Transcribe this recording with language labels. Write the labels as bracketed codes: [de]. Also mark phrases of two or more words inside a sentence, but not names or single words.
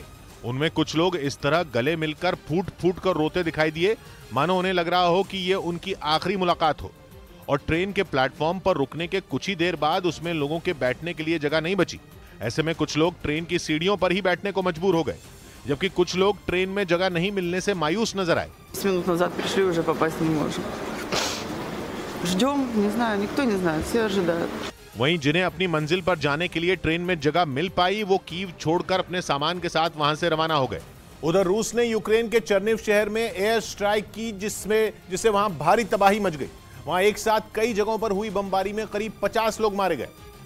[hi] उनमें कुछ लोग इस तरह गले मिलकर फूट फूट कर रोते दिखाई दिए, मानो उन्हें लग रहा हो कि ये उनकी आखिरी मुलाकात हो। और ट्रेन के प्लेटफॉर्म पर रुकने के कुछ ही देर बाद उसमें लोगों के बैठने के लिए जगह नहीं बची। ऐसे में कुछ लोग ट्रेन की सीढ़ियों पर ही बैठने को मजबूर हो गए, जबकि कुछ लोग ट्रेन में जगह नहीं मिलने से मायूस नजर आए। [ru] 10 минут назад пришли, уже попасть не можем. Ждем, не знаю, никто не знает, все ожидают. [hi] वहीं जिन्हें अपनी मंजिल पर जाने के लिए ट्रेन में जगह मिल पाई, वो कीव छोड़कर अपने सामान के साथ वहां से रवाना हो गए। उधर रूस ने यूक्रेन के चर्निव शहर में [en] air strike [hi] की, जिससे वहां भारी तबाही मच गई। वहां एक साथ कई जगहों पर हुई बमबारी में करीब 50 लोग मारे गए